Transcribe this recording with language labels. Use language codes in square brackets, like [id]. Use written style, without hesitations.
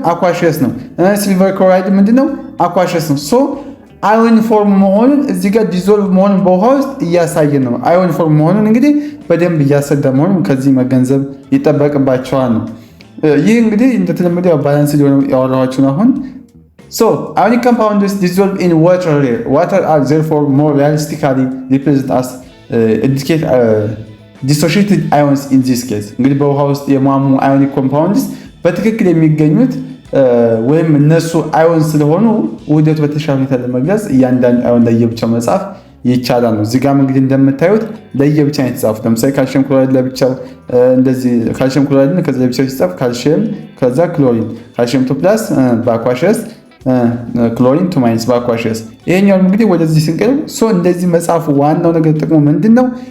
[am] አኳሸስ ነው። ሲልቨር ክሎራይድ ምንድነው? አኳሸስ ነው። አዮን ፎርም መሆኑን እዚህ ጋር ዲዞልቭ መሆኑን በውሃ ውስጥ እያሳየን ነው። አዮን ፎርም መሆኑን እንግዲህ በደንብ እያሰዳ መሆኑን ከዚህ መገንዘብ ይጠበቅባቸዋል ነው። ይህ እንግዲህ እንደተለመደው ባላንስ ሊሆነ ያወራኋችሁ ነው። አሁን [en] ionic compounds dissolve in water. Water are therefore more realistically represented as indicate dissociated ions in this case. [am] እንግዲህ በውሃ ውስጥ የሟሙ ionic compounds በትክክል የሚገኙት ወይም እነሱ አዮን ስለሆኑ ውህደቱ በተሻለ ሁኔታ ለመግለጽ እያንዳንዱ አዮን ለየብቻው መጻፍ ይቻላል ነው። እዚህ ጋር እንግዲህ እንደምታዩት ለየብቻ ነው የተጻፉት። ለምሳሌ ካልሽየም ክሎራይድ ለብቻው እንደዚህ ካልሽየም ክሎራይድን ከዛ ለብቻው ሲጻፍ ካልሽየም ከዛ ክሎሪን ካልሽየም ቱ ፕላስ በአኳሸስ ክሎሪን ቱ ማይነስ በአኳሸስ። ይሄኛው እንግዲህ ወደዚህ ስንቀር እንደዚህ መጻፉ ዋናው ነገር ጥቅሙ ምንድነው?